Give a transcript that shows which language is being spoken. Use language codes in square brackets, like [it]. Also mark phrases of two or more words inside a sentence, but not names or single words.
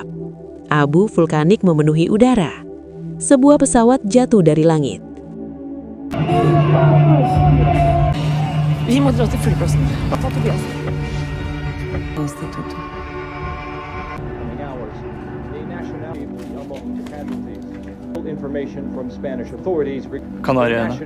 [id] Abu vulkanik memenuhi udara. Sebuah pesawat jatuh dari langit. [no] Vi må dra til flyplassen. Ta Tobias. Kanariøyene.